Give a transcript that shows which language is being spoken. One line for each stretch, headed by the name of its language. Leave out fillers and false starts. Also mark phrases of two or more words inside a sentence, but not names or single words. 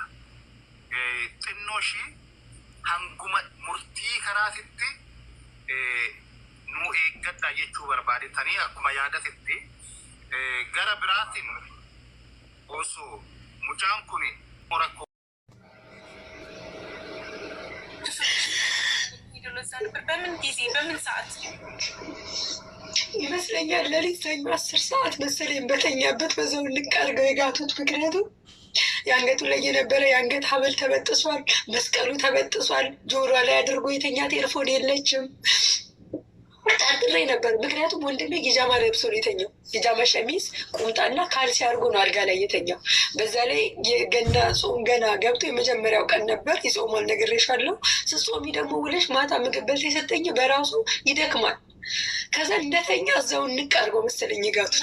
Oromo: Xinnoo ishii hanguma murtii karaatitti nu eeggadha jechuu barbaadetanii akkuma yaadatetti gara biraatiin osoo mucaan kun rakkoo
Amharic: ነበር? በምን ጊዜ በምን ሰዓት ይመስለኛል? ሌሊት ሰኞ 10 ሰዓት መሰለኝ በተኛበት በዛው ንቅ አድርገው የጋቱት። ምክንያቱም የአንገቱ ላይ የነበረ የአንገት ሀብል ተበጥሷል፣ መስቀሉ ተበጥሷል። ጆሮ ላይ አድርጎ የተኛት ኤርፎን የለችም። ጠርጥሬ ነበር። ምክንያቱም ወንድሜ ጊጃማ ለብሶ ነው የተኛው። ጊጃማ ሸሚዝ፣ ቁምጣና ካልሲ አድርጎ ነው አልጋ ላይ የተኛው። በዛ ላይ የገና ጾም ገና ገብቶ የመጀመሪያው ቀን ነበር። ይጾማል ነግሬሻለሁ። ስትጾሚ ደግሞ ውለሽ ማታ ምግብ በልቶ የሰጠኝ በራሱ ይደክማል። ከዛ እንደተኛ እዛው ንቅ አድርገው መሰለኝ የጋቱት።